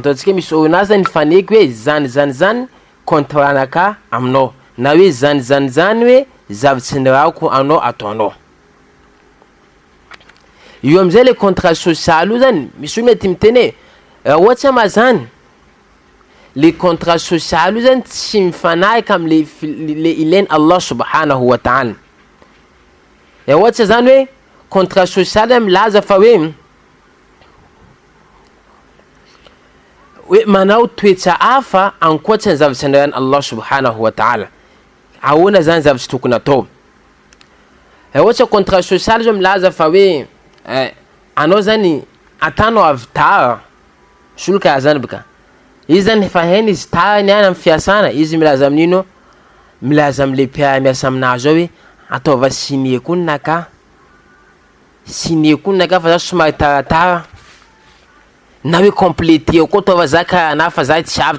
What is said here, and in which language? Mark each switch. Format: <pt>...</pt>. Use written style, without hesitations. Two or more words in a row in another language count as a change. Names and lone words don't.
<mg>Ataontsika misy orinasa nifaneky hoe zany contrat-naka aminao na hoe zany hoe zavatra nirako anao ataonao. Io amizay le</mg> <fr>contrat social</fr> <mg>io zany misy mety miteny ohatsy mazany le</mg> <fr>contrat social</fr> <mg>io zany tsy mifanaika am'le ilainy</mg> <ar>الله سبحانه وتعالى.</ar> <mg>Ohatsy zany hoe</mg> <fr>contrat social</fr> <mg>milaza fa hoe manao toetra hafa ankoatsy ny zavatra nirany</mg> <ar>الله سبحانه وتعالى.</ar> <mg>Ahoana zany zavatra tokony atao? Ohatsy</mg> <fr>contrat social</fr> <mg>zao milaza fa hoe anao zany atanao avy tara solo karaha zany baka. Izy zany efa hainy izy tara niany amin'ny fiasana, izy milaza amin'ino? Milaza am'le mpiara-miasa aminazy ao hoe ataova signé koa naka fa za somary taratara na hoe complété koa ataova za karaha na fa za tsy avy.</mg>